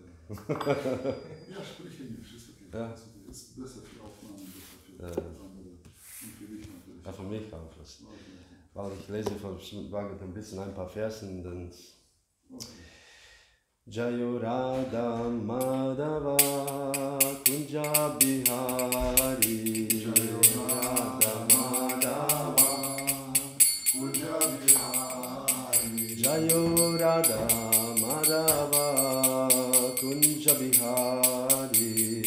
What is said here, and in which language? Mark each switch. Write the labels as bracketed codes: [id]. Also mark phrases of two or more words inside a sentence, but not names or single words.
[de] Ja, spreche nicht, ist okay. Ja. Ist besser für Aufnahmen, besser für andere. Und für dich natürlich. Ja, für mich auch fast. Okay. Weil ich lese von Bhagavad ein bisschen ein paar Versen, dann [sa] जय राधा माधव कुञ्ज बिहारी जय राधा माधव Kunja Bihari जय राधा माधव कुञ्ज बिहारी